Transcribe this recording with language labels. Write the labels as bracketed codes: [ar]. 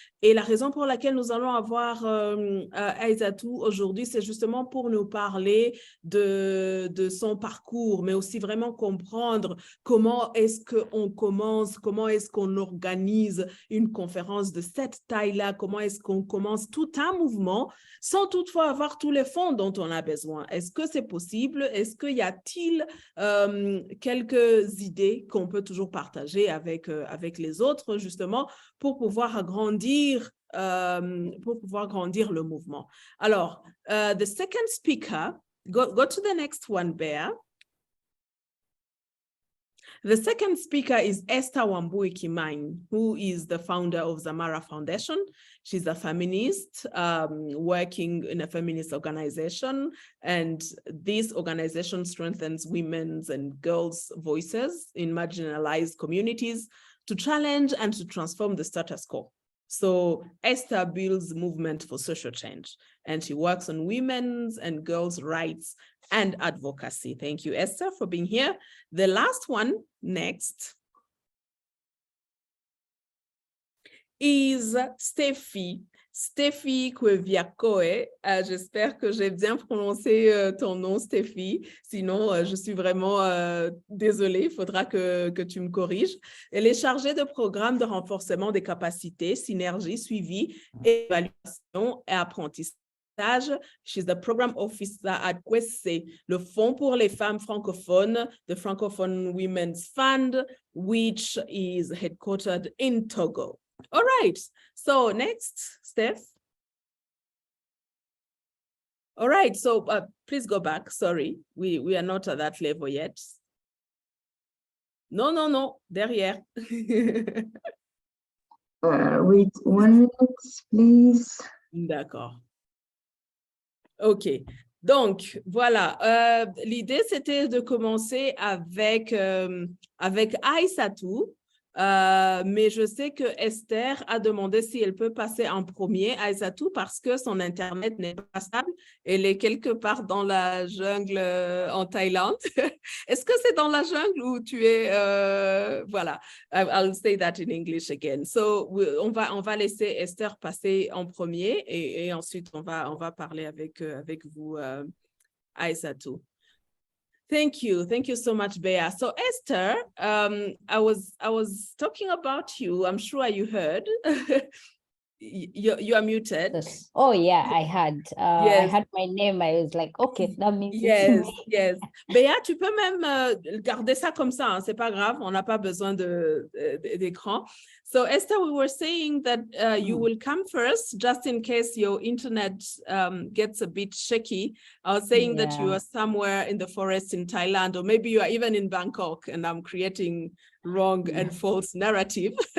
[fr] Et la raison pour laquelle nous allons avoir Aissatou aujourd'hui, c'est justement pour nous parler de son parcours, mais aussi vraiment comprendre comment est-ce qu'on commence, comment est-ce qu'on organise une conférence de cette taille-là, comment est-ce qu'on commence tout un mouvement sans toutefois avoir tous les fonds dont on a besoin. Est-ce que c'est possible? Est-ce qu'il y a-t-il quelques idées qu'on peut toujours partager avec les autres, justement, pour pouvoir agrandir grandir le mouvement. [en] Alors, the second speaker, go to the next one, Bea. The second speaker is Esther Wambui Kimani, who is the founder of Zamara Foundation. She's a feminist working in a feminist organization, and this organization strengthens women's and girls' voices in marginalized communities to challenge and to transform the status quo. So Esther builds movement for social change, and she works on women's and girls' rights and advocacy. Thank you, Esther, for being here. The last one next is Steffi Kweviakoe. [fr] J'espère que j'ai bien prononcé ton nom, Steffi. Sinon, je suis vraiment désolée. Il faudra que tu me corriges. Elle est chargée de programmes de renforcement des capacités, synergie, suivi, évaluation et apprentissage. [en] She's the program officer at Kwese, [fr] le Fonds pour les femmes francophones, [en] the Francophone Women's Fund, which is headquartered in Togo. All right, so next, Steph. All right, so please go back. Sorry, we are not at that level yet. [fr] No, derrière. [en] Wait 1 minute, please. [fr] D'accord. OK. Donc, voilà. L'idée, c'était de commencer avec Aïssatou. Mais je sais que Esther a demandé si elle peut passer en premier, Aïssatou, parce que son Internet n'est pas stable. Elle est quelque part dans la jungle en Thaïlande. Est-ce que c'est dans la jungle où tu es? [en] Voilà, I'll say that in English again. [fr] So, on va laisser Esther passer en premier et ensuite, on va parler avec vous, Aïssatou. [en] Thank you so much, Bea. So Esther, I was talking about you. I'm sure you heard. You are muted. Oh yeah, I had. Yes. I had my name. I was like, okay, that means yes, yes. [fr] Bea, tu peux même garder ça comme ça. Hein, c'est pas grave. On n'a pas besoin d'écran. [en] So Esther, we were saying that you will come first, just in case your internet gets a bit shaky. I was saying that you are somewhere in the forest in Thailand, or maybe you are even in Bangkok, and I'm creating wrong and false narrative.